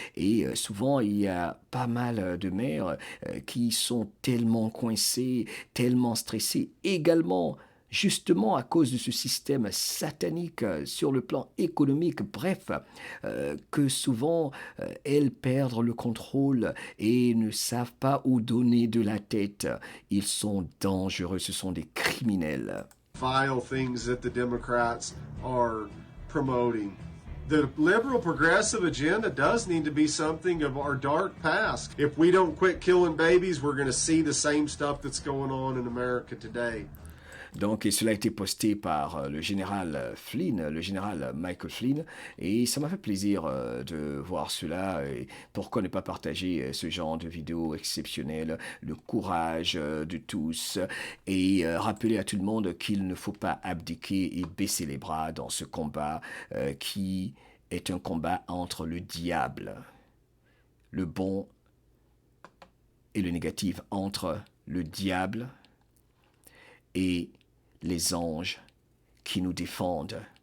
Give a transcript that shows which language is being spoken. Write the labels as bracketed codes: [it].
[fr] Et souvent, il y a pas mal de mères qui sont tellement coincées, tellement stressées également, justement à cause de ce système satanique sur le plan économique, bref, que souvent elles perdent le contrôle et ne savent pas où donner de la tête. Ils sont dangereux, ce sont des criminels. [en] vile things that the Democrats are promoting. The liberal progressive agenda does need to be something of our dark past. If we don't quit killing babies, we're going to see the same stuff that's going on in America today. [fr] Donc, et cela a été posté par le général Flynn, le général Michael Flynn, et ça m'a fait plaisir de voir cela. Et pourquoi ne pas partager ce genre de vidéos exceptionnelles, le courage de tous, et rappeler à tout le monde qu'il ne faut pas abdiquer et baisser les bras dans ce combat qui est un combat entre le diable, le bon et le négatif, entre le diable et les anges qui nous défendent.